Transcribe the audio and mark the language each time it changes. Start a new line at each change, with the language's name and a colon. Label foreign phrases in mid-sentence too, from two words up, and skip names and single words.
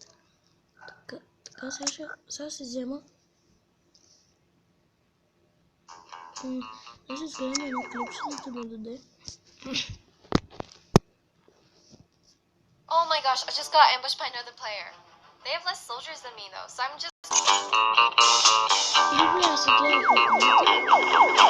Bulgarian: Така сега се взема. Ще изгледаме едно клипче, да ми даде.
English: Oh my gosh, I just got ambushed by another player. They have less soldiers than me though, so I'm just...
Ukrainian: Люблю я сидіти в комнате.